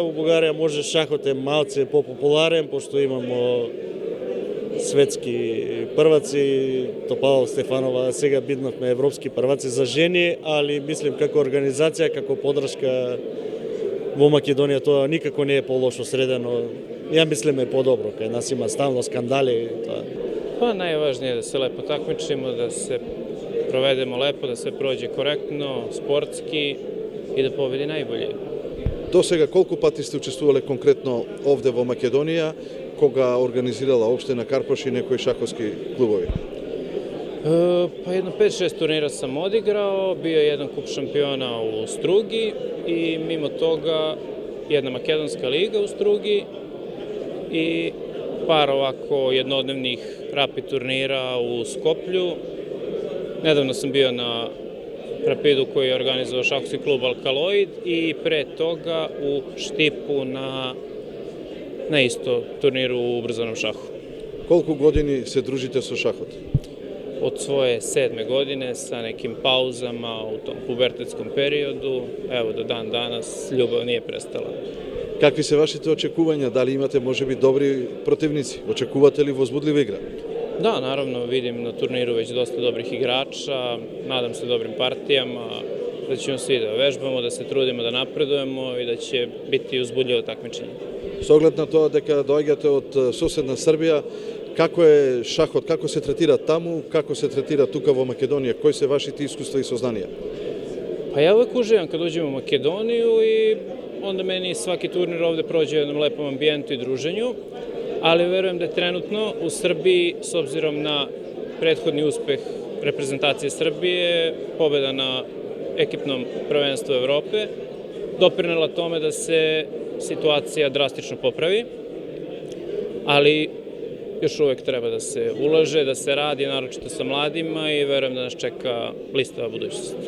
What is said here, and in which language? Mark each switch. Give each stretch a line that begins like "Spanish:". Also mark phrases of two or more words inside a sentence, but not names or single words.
Macedonian: Во Бугарија може шахот е малце попопуларен, пошто имамо светски прваци, Топалова Стефанова, сега биднавме европски прваци за жени, али мислим како организација, како поддршка во Македонија тоа никако не е полошо средено. Ја мислиме подобро, кај нас има стално скандали и тоа.
Serbian: Pa najvažnije je da se lepo takmičimo, da se provedemo lepo, da sve prođe korektno, sportski i da pobedi najbolje.
Macedonian: До сега колку пати сте учествувале конкретно овде во Македонија, кога организирала општина Карпош и некои шаховски клубови?
Serbian: Pa jedno 5-6 turnira sam odigrao, bio je jedan kup šampiona u Strugi i mimo toga jedna makedonska liga u Strugi i par ovako jednodnevnih rapid turnira u Skoplju. Nedavno sam bio na Rapidu koji je organizovao šahovski klub Alkaloid i pre toga u Štipu na isto turniru u ubrzanom šahu.
Macedonian: Колку години се дружите со шахот?
Serbian: Od svoje 7. godine sa nekim pauzama u tom pubertetskom periodu, evo do dan danas ljubav nije prestala.
Macedonian: Какви се вашите очекувања? Дали имате можеби добри противници? Очекувате ли возбудлива игра?
Serbian: Da, naravno vidim na turniru već dosta dobrih igrača, nadam se dobrim partijama, da ćemo svi da vežbamo, da se trudimo da napredujemo i da će biti uzbudljivo takmičenje.
Macedonian: Со оглед на тоа дека доаѓате од соседна Србија, како е шахот, како се третира таму, како се третира тука во Македонија, кои се вашите искуства и сознанија?
Serbian: Pa ja uvek uživam kad uđem u Makedoniju i onda meni svaki turnir ovde prođe u jednom lepom ambijentu i druženju, ali verujem da je trenutno u Srbiji, s obzirom na prethodni uspeh reprezentacije Srbije, pobeda na ekipnom prvenstvu Evrope, doprinela tome da se situacija drastično popravi, ali još uvek treba da se ulaže, da se radi, naročito sa mladima i verujem da nas čeka blistava budućnost.